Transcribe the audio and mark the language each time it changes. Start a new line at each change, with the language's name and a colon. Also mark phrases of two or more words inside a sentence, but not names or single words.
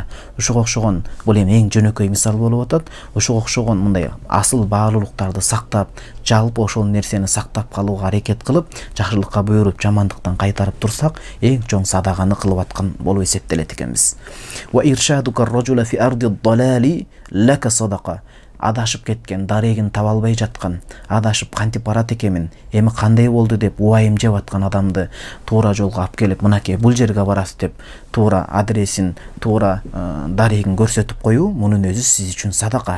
Kyrgyz: Ушуга окшогон бул эми эң жөнөкөй мисал болуп атат. Ушуга окшогон мындай асыл баалуулуктарды сактап, жалпы ошол нерсени сактап калууга аракет кылып, жакшылыкка буйруп, жамандыктан кайтарып турсак, эң чоң садаганы кылып аткан болуп эсептелет экенбиз.
Arabic: وإرشادك الرجل في أرض الضلال لك صدقة.
Kyrgyz: Адашып кеткен, дарегин таба албай жаткан, адашып кантип барат экенмин, эми кандай болду деп уайым жеп аткан адамды туура жолго алып келип, мынакей бул жерге барасыз деп туура адресин, туура дарегин көрсөтүп коюу, мунун өзү сиз үчүн садака.